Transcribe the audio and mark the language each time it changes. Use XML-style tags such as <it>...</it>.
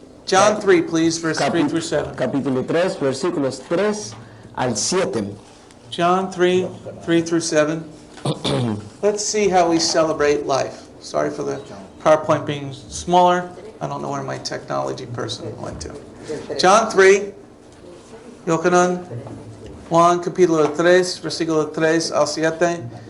<en>John 3, please, verse 3 through 7.</en> <es>Capítulo 3, versículos 3 al 7.</es> <en>John 3, 3 through 7. Let's see how we celebrate life. Sorry for the PowerPoint being smaller. I don't know where my technology person went to. John 3, Yochanan,</en> <es>Juan capítulo 3, versículo 3 al 7.</es>